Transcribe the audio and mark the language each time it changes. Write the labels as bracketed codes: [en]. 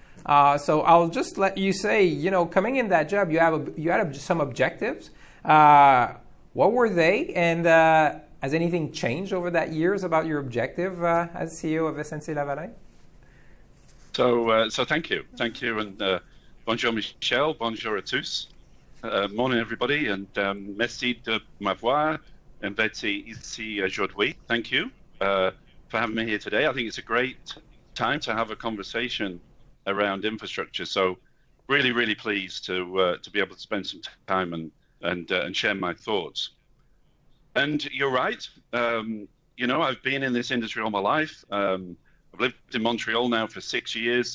[en] So I'll just let you say, coming in that job, you had some objectives. What were they? And has anything changed over that years about your objective as CEO of SNC-Lavalin? So thank you, and [fr] bonjour Michel, bonjour à tous. [en] Morning everybody, [fr] and merci de m'avoir invité ici aujourd'hui. [en] Thank you for having me here today. I think it's a great time to have a conversation around infrastructure. So really, really pleased to be able to spend some time and share my thoughts. And you're right. I've been in this industry all my life. I've lived in Montreal now for 6 years.